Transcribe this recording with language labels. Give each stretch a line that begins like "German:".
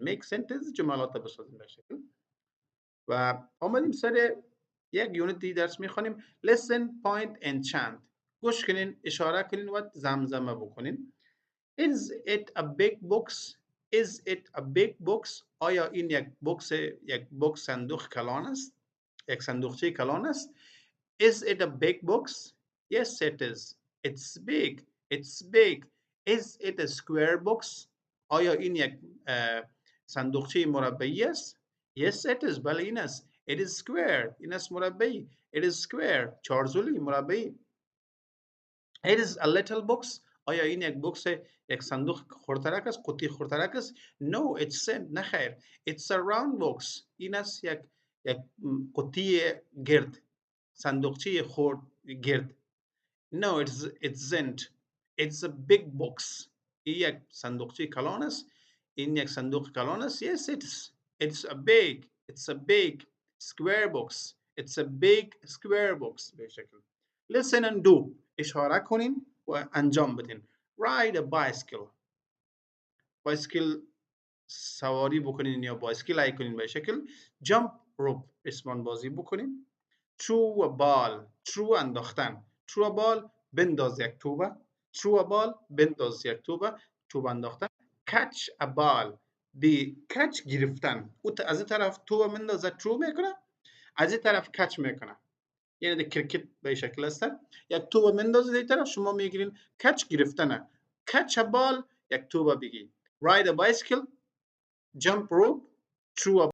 English: make sentence
Persian: جملات بسازین به شکل. و آمدیم سر یک یونیتی درس میخوانیم.
English: listen point and chant.
Persian: گوش کنین اشاره کنین و زمزمه بکنین.
English: is it a big box
Persian: is it a big box آیا این یک بوکس صندوق کلان است یک صندوقچه کلان است.
English: is it a big box yes it is it's big it's big. is it a square box
Persian: آیا این یک صندوقچه مربعی است.
English: yes it is
Persian: بله این است.
English: it is square
Persian: این است مربعی.
English: it is square
Persian: چارزولی مربعی. it is a little box آیا این یک بوکس یک صندوق خردترک است قوطی خردترک است.
English: no it's
Persian: نه خیر.
English: it's a round box
Persian: این است یک قوطی گرد صندوقچه خرد گرد.
English: no it's isn't. it's a big box
Persian: این یک صندوقچه کلان است. این یک صندوق کلان است.
English: yes it's a big square box. it's a big square box
Persian: به شکل.
English: listen and do.
Persian: اشاره کنین و انجام بدین.
English: ride a bicycle.
Persian: بایسکل سواری بکنین یا بایسکل ای کنین به شکل.
English: jump rope.
Persian: ریسمان بازی بکنین.
English: throw a ball.
Persian: throw انداختن.
English: throw a ball
Persian: بنداز یک توبه.
English: throw a ball
Persian: بنداز یک توبه. توپ انداختن.
English: catch a ball
Persian: بی کچ گرفتن. او از این طرف توبه مندازه throw میکنه، از این طرف کچ میکنه. یعنی در کرکت به شکل است. یک توبه مندازه در طرف شما میگیرین کچ گرفتنه.
English: catch a ball
Persian: یک توبه بگی.
English: ride a bicycle, jump rope, throw a